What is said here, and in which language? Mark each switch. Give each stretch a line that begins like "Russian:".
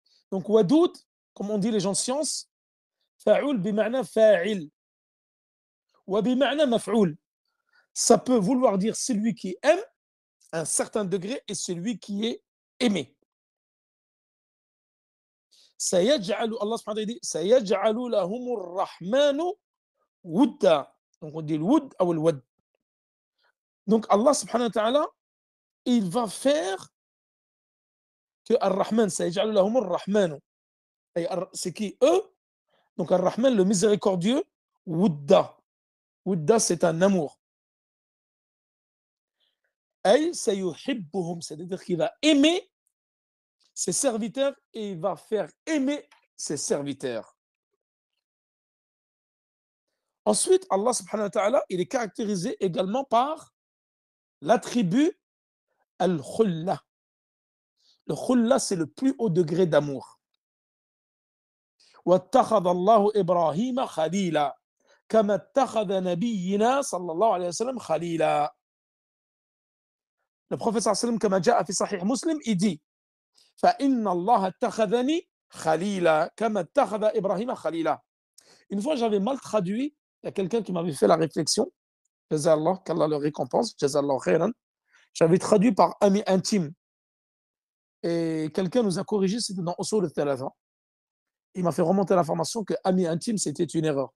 French: Donc wadoud, comme on dit les gens de science,
Arabic: fa'oul bima'na fa'il, wa bima'na maf'oul.
French: Ça peut vouloir dire celui qui aime à un certain degré et celui qui est aimé.
Arabic: سيجعل الله سبحانه وتعالى سيجعل لهم الرحمن ودا.
French: Donc on dit le woud ou le wad. Donc Allah subhanahu wa ta'ala, il va faire que Ar-Rahman,
Arabic: سيجعل لهم الرحمن.
French: C'est qui eux? Donc Ar-Rahman, le miséricordieux, wudda. Wudda, c'est un amour.
Arabic: أي سيحبهم,
French: c'est-à-dire qu'il va aimer ses serviteurs et il va faire aimer ses serviteurs. Ensuite, Allah subhanahu wa ta'ala, il est caractérisé également par l'attribut al-khulla. Le khulla, c'est le plus haut degré d'amour.
Arabic: وَاتَّخَذَ اللَّهُ إِبْرَاهِيمَ خَلِيلًا كَمَا اتَّخَذَ نَبِيِّنَا صلى الله عليه وسلم خَلِيلًا.
French: Le prophète
Arabic: صلى الله عليه وسلم كما جاء في صحيح مسلم,
French: il dit
Arabic: فَإِنَّ اللَّهَ اتَّخَذَنِي خَلِيلًا كَمَا اتَّخَذَ إِبْرَاهِيمَ خَلِيلًا.
French: Une fois, j'avais mal traduit. Il y a quelqu'un qui m'avait fait la réflexion. Jazallah, qu'Allah le récompense.
Arabic: Jazallah khairan.
French: J'avais traduit par ami intime. Et quelqu'un nous a corrigé, c'était dans Usul al-Thalatha. Il m'a fait remonter l'information que ami intime, c'était une erreur.